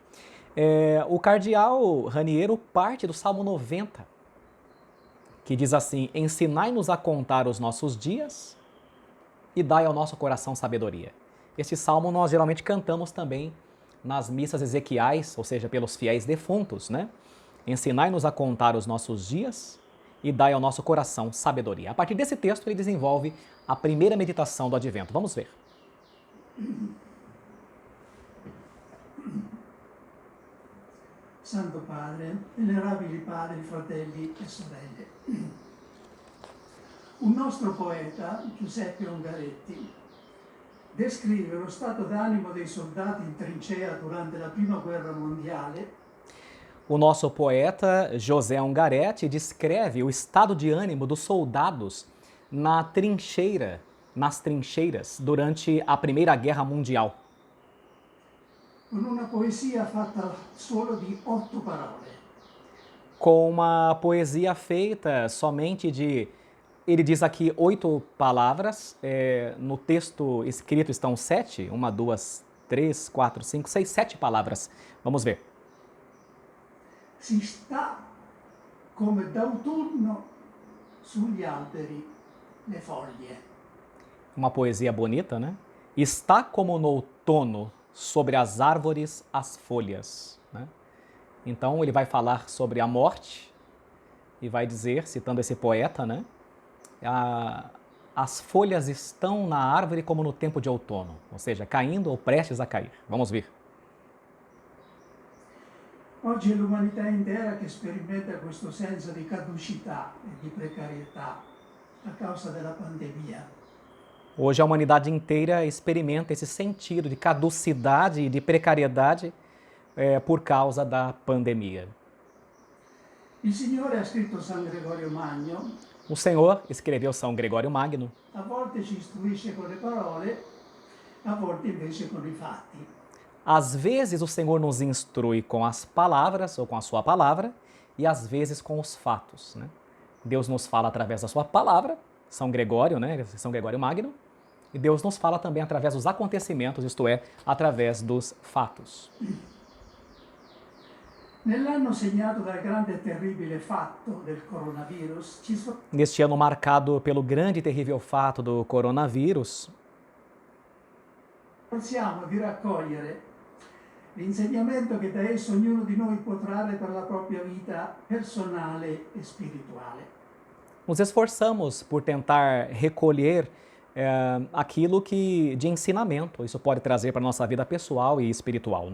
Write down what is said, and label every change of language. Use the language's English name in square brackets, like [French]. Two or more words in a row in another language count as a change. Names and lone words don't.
[Portuguese] O cardeal Raniero parte do Salmo 90, que diz assim: ensinai-nos a contar os nossos dias e dai ao nosso coração sabedoria. Este salmo nós geralmente cantamos também nas missas ezequiais, ou seja, pelos fiéis defuntos, Ensinai-nos a contar os nossos dias e dai ao nosso coração sabedoria. A partir desse texto ele desenvolve a primeira meditação do Advento. Vamos ver. [Italian] Santo Padre, venerabili padri, fratelli e sorelle. Un nostro poeta, Giuseppe Ungaretti, descrive lo stato d'animo dei soldati in trincea durante la Prima Guerra Mondiale. [Portuguese] O nosso poeta José Ungaretti descreve o estado de ânimo dos soldados nas trincheiras durante a Primeira Guerra Mundial. [Italian] Con una poesia fatta solo di 8 parole. [Portuguese] Com uma poesia feita somente de, ele diz aqui, 8 palavras, no texto escrito estão 7, 1, 2, 3, 4, 5, 6, 7 palavras. Vamos ver. [Italian] Si sta come d'autunno sugli alberi le foglie. [Portuguese] Uma poesia bonita, Está como no outono sobre as árvores as folhas, Então ele vai falar sobre a morte e vai dizer, citando esse poeta, as folhas estão na árvore como no tempo de outono, ou seja, caindo ou prestes a cair. Vamos ver. [Italian] Oggi è l'umanità intera che sperimenta questo senso di caducità e di precarietà a causa della pandemia. [Portuguese] Hoje a humanidade inteira experimenta esse sentido de caducidade e de precariedade por causa da pandemia. [Italian] Il Signore ha scritto San Gregorio Magno. [Portuguese] O Senhor escreveu São Gregório Magno. [Italian] A volte ci istruisce con le parole, a volte invece con i fatti. [Portuguese] Às vezes o Senhor nos instrui com as palavras ou com a sua palavra e às vezes com os fatos, Deus nos fala através da sua palavra, São Gregório, São Gregório Magno, e Deus nos fala também através dos acontecimentos, isto é, através dos fatos. [Italian] Nell'anno segnato dal grande e terribile fatto del coronavirus, [Portuguese] Neste ano marcado pelo grande e terrível fato do coronavírus, [Italian] sforziamo di raccogliere l'insegnamento che da esso ognuno di noi può trarre per la propria vita personale e spirituale. [Portuguese] Nos esforçamos por tentar recolher aquilo que de ensinamento isso pode trazer para a nossa vida pessoal e espiritual,